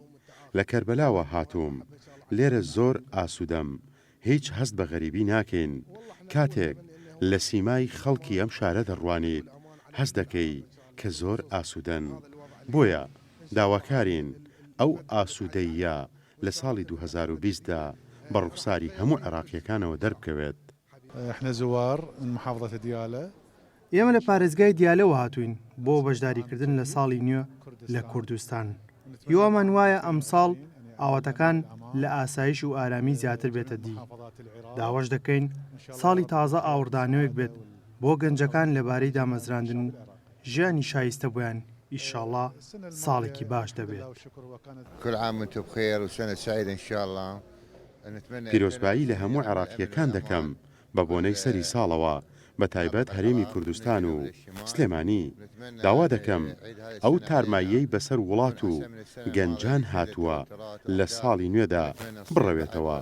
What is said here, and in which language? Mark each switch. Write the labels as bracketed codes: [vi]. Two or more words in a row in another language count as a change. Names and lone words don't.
[ckb] لە کەربەلاوە هاتووم، لێرە زۆر ئاسوودەم، هیچ هەست بە غەریبی ناکەین. کاتێک لە سیمای خەڵکی ئەم شارە دەڕوانیت هەست دەکەی کە زۆر ئاسوودەن. بۆیە داواکارین ئەو ئاسوودەیە لە ساڵی 2020دا بە ڕوخساری هەموو عێراقیەکانەوە دەربکەوێت. [ar] احنا زوار من محافظة ديالى. [ckb] ئێمە لە پارێزگای دیالەوە هاتوین بۆ بەشداریکردن لە ساڵی نوێ لە کوردستان. هیوامان وایە ئەم ساڵ ئاواتەکان لە ئاسایش و ئارامی زیاتر بێتە دی. داواش دەکەین ساڵی تازە ئاوردانەوەک بێت بۆ گەنجەکان لەبارەی دامەزراندن و ژیانی شایستە بۆیان. ئیشاڵڵا ساڵێکی باش دەبێت. [ar] كل عام وانتم بخير وسنة سعيدة إن شاء الله. [ckb] پیرۆزبایی لە هەموو عێراقیەکان دەکەم بە بۆنەی سەری ساڵەوە بە تایبەت هەرێمی کوردستان و سلێمانی. داوا دەکەم ئەو تارماییەی بەسەر وڵات و گەنجان هاتووە لە ساڵی نوێدا بڕەوێتەوە.